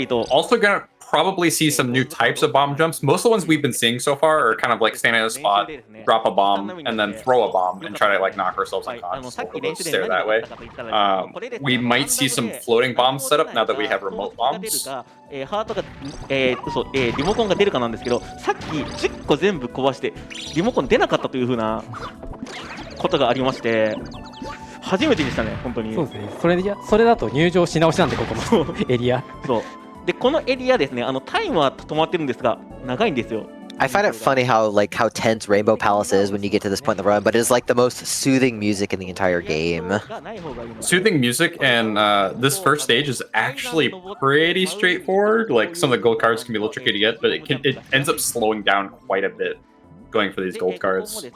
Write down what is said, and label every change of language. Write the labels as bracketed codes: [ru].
[en] Also gonna probably see some new types of bomb jumps. Most of the ones we've been seeing so far are kind of like stand in a spot, drop a bomb, and then throw a bomb and try to like knock ourselves unconscious. We'll stare that way. We might see some floating bomb setup now that we have remote bombs. [ja] ハートが、リモコンが出るかなんですけど、さっき10個全部壊してリモコン出なかったという風なことがありまして、初めてでしたね、本当に。そうですね。それだと入場し直しなんで、ここのエリア。そう。で、このエリアですね、タイムは止まってるんですが、長いんですよ。 [en] I find it funny how tense Rainbow Palace is when you get to this point in the run, but it's like the most soothing music in the entire game. Soothing music, and this first stage is actually pretty straightforward. Like some of the gold cards can be a little tricky to get, but it ends up slowing down quite a bit going for these gold cards.